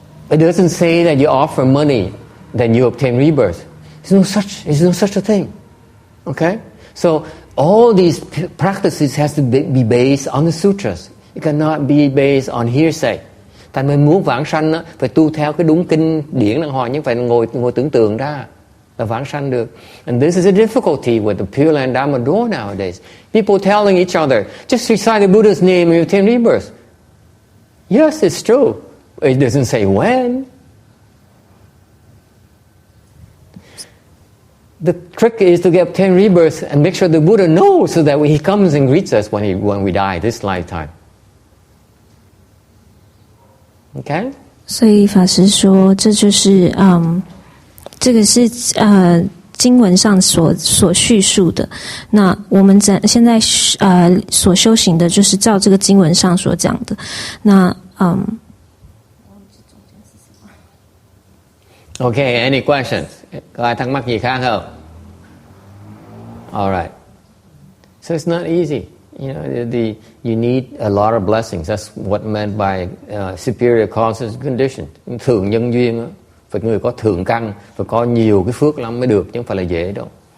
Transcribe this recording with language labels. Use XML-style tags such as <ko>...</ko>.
<en>It doesn't say that you offer money, then you obtain rebirth. There's no such a thing. Okay, so all these practices has to be based on the sutras. It cannot be based on hearsay.</en> <vi>Thành mình muốn vãng sanh á, phải tu theo cái đúng kinh điển đàng hoàng, nhưng phải ngồi tưởng tượng ra là vãng sanh được.</vi> <en>And this is a difficulty with the Pureland Dharma door nowadays. People telling each other, just recite the Buddha's name and you obtain rebirth. Yes, it's true. It doesn't say when. The trick is to obtain rebirth and make sure the Buddha knows so that he comes and greets us when we die this lifetime. Okay?</en> <zh>所以法师说，这就是这个是经文上所叙述的。那我们现在所修行的就是照这个经文上所讲的。那</zh> <en>Okay, any questions?</en> <vi>Có ai thắc mắc gì khác không?</vi> <en>All right. So it's not easy. You know, you need a lot of blessings. That's what meant by superior causes and conditions.</en> <vi>Thượng nhân duyên đó, phải người có thượng căn, phải có nhiều cái phước lắm mới được, chứ không phải là dễ đâu.</vi>